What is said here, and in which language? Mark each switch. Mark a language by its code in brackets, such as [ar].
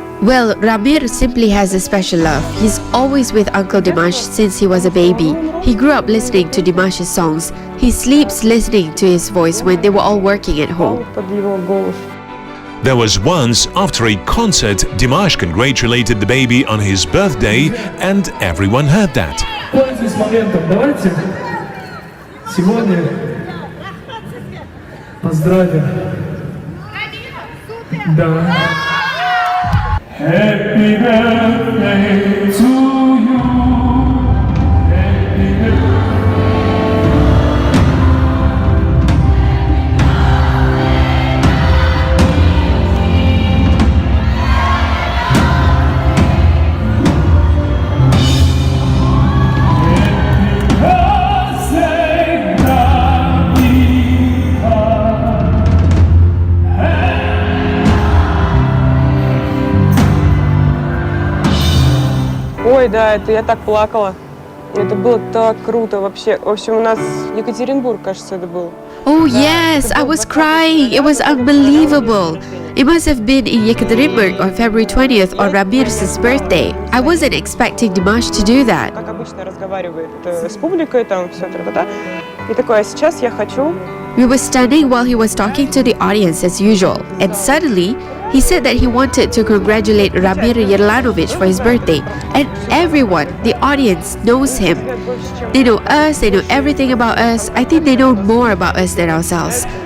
[en] Well, Ramir simply has a special love. He's always with Uncle Dimash since he was a baby. He grew up listening to Dimash's songs. He sleeps listening to his voice when they were all working at home. There was once, after a concert, Dimash congratulated the baby on his birthday, and everyone heard that. [ru] Пользуясь моментом, давайте сегодня поздравим. [en] Да. Happy birthday to you. Happy birthday. [ru] Ой, да, это я так плакала. Это было так круто вообще. В общем, у нас Екатеринбург, кажется, это был. [en] Oh yes, I was crying. It was unbelievable. It must have been in Yekaterinburg on February 20th on Ramir's birthday. I wasn't expecting Dimash to do that. [ru] Как обычно разговаривает с публикой, там все тра-та-та. И такое, сейчас я хочу. [en] We were standing while he was talking to the audience as usual, and suddenly, he said that he wanted to congratulate Ramir Yerlanovic for his birthday, and everyone, the audience, knows him. They know us, they know everything about us. I think they know more about us than ourselves.